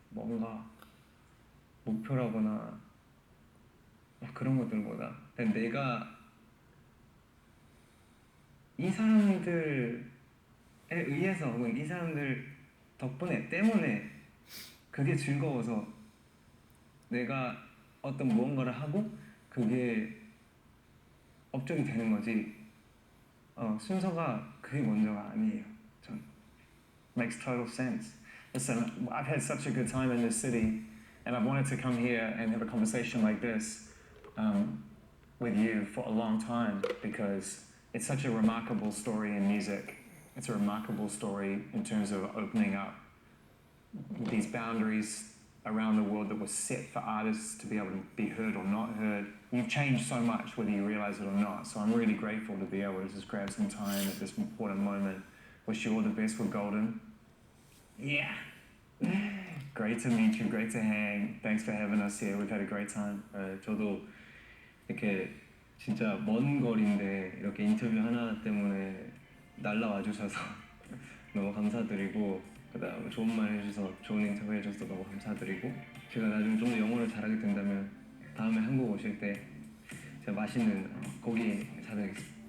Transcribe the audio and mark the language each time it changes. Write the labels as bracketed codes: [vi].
[ko] 뭔가 목표라거나 그런 것들보다 내가 이 사람들에 의해서 혹은 이 사람들 때문에 그게 즐거워서 내가 어떤 무언가를 하고 그게 업적이 되는 거지 순서가 그게 먼저가 아니에요. 전. [en] Makes total sense. Listen, I've had such a good time in this city, and I've wanted to come here and have a conversation like this with you for a long time because it's such a remarkable story in music. It's a remarkable story in terms of opening up these boundaries around the world that were set for artists to be able to be heard or not heard. You've changed so much whether you realize it or not, so I'm really grateful to be able to just grab some time at this important moment. Wish you all the best with Golden. Yeah. Great to meet you, great to hang. Thanks for having us here. We've had a great time. [ko] 저도 이렇게 진짜 먼 거리인데 이렇게 인터뷰 하나 때문에 날라와 주셔서 너무 감사드리고 그다음에 좋은 말 해주셔서 좋은 인터뷰 해줘서 너무 감사드리고 제가 나중에 좀 더 영어를 잘하게 된다면 다음에 한국 오실 때 제가 맛있는 고기 사드리겠습니다.